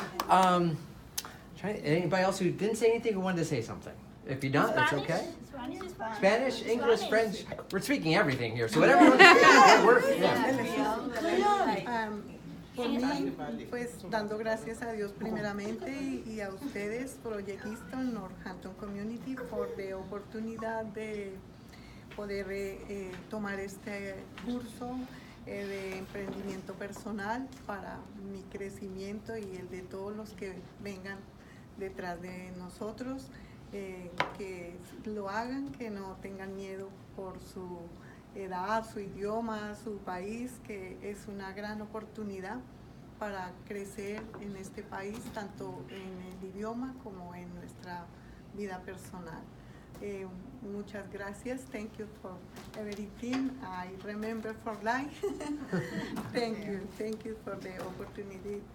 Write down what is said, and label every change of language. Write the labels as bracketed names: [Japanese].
[English] Anybody else who didn't say anything or wanted to say something? If you don't, that's okay. Spanish is fine. Spanish, English, Spanish. French. We're speaking everything here, so whatever you want to speak, [Spanish] Por mí, pues dando gracias a Dios primeramente y a ustedes, ProJeCt, Northampton Community, por la oportunidad de poder tomar este curso de emprendimiento personal para mi crecimiento y el de todos los que vengan detrás de nosotros, que lo hagan, que no tengan miedo por su edad, su idioma, su país, que es una gran oportunidad para crecer en este país, tanto en el idioma como en nuestra vida personal. Muchas gracias. [English] Thank you for everything. I remember for life. Thank you for the opportunity.